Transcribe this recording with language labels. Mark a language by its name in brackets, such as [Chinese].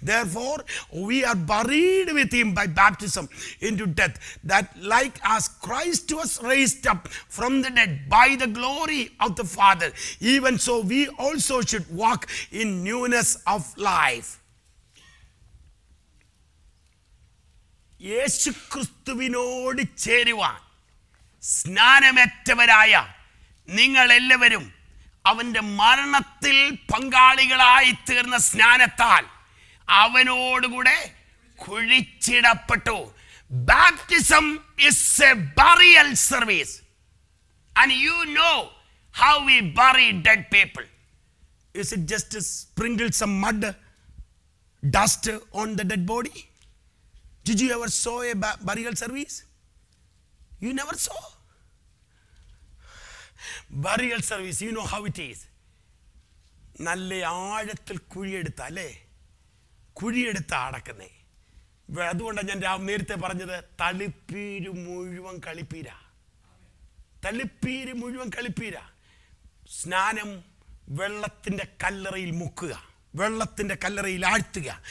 [English] Therefore we are buried with him by baptism into death, that like as Christ was raised up from the dead by the glory of the Father, even so we also should walk in newness of life. [Malayalam] യേശുക്രിസ്തുവിനോട് ചേരുവാൻ സ്നാനമേറ്റവരായ നിങ്ങളെല്ലാവരും അവൻ്റെ മരണത്തിൽ പങ്കാളികളായി തീർന്ന സ്നാനത്താൽ അവനോടുകൂടെ കുഴിച്ചിടപ്പെട്ടു. [English] Baptism is a burial service, and you know how we bury dead people. Is it just to sprinkle some mud, dust on the dead body? Did you ever saw a burial service? You never saw. Burial service, you know how it is. [Malayalam] നല്ല ആഴത്തിൽ കുഴിയെടുത്ത അല്ലേ, കുഴിയെടുത്ത അടക്കുന്നേ. അതുകൊണ്ടാണ് ഞാൻ നേരത്തെ പറഞ്ഞത് തളിപ്പീര് മുഴുവൻ കളിപ്പീര. തളിപ്പീര് മുഴുവൻ കളിപ്പീര. സ്നാനം വെള്ളത്തിൻ്റെ കല്ലറയിൽ മുക്കുക, വെള്ളത്തിൻ്റെ കല്ലറയിൽ ആഴ്ത്തുക.